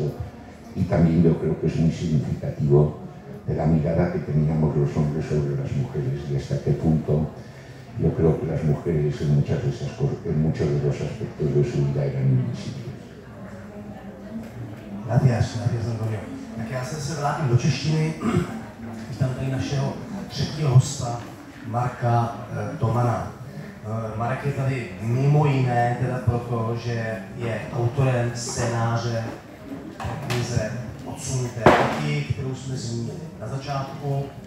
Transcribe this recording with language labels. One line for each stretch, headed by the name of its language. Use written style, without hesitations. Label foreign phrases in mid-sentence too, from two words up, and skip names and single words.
Spanish: Y también yo creo que es muy significativo de la mirada que teníamos los hombres sobre las mujeres y hasta qué punto yo creo que las mujeres en muchas de esas cosas, en muchos de los aspectos de su vida eran invisibles. Gracias, Antonio.
Czech: Tak já se vrátím do češtiny. Vítám tady našeho třetího hosta, Marka Tomana. Marek je tady mimo jiné teda proto, že je autorem scénáře knize Odsunuté děti, kterou jsme zmínili na začátku.